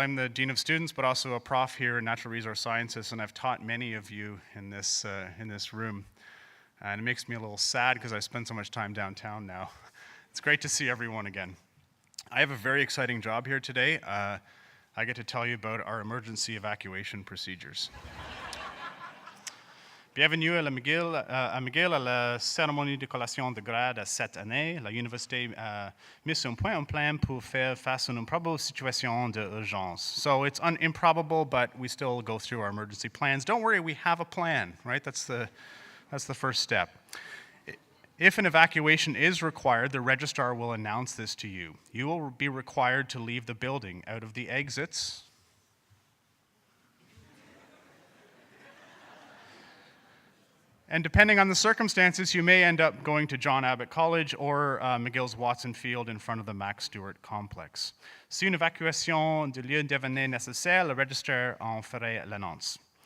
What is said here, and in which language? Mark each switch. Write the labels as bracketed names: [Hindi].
[English] I'm the Dean of Students, but also a prof here in Natural Resource Sciences, and I've taught many of you in this room. And it makes me a little sad because I spend so much time downtown now. It's great to see everyone again. I have a very exciting job here today. I get to tell you about our emergency evacuation procedures. [French] Bienvenue à McGill à la cérémonie de collation de grade cette année. La université a mis un point en plan pour faire face à une improbable situation d'urgence. [English] So it's improbable, but we still go through our emergency plans. Don't worry, we have a plan, right? That's the first step. If an evacuation is required, the registrar will announce this to you. You will be required to leave the building out of the exits. And depending on the circumstances, you may end up going to John Abbott College or McGill's Watson Field in front of the Max Stewart complex. [French] Si une évacuation de lieu devenait nécessaire, le registrar en ferait l'annonce.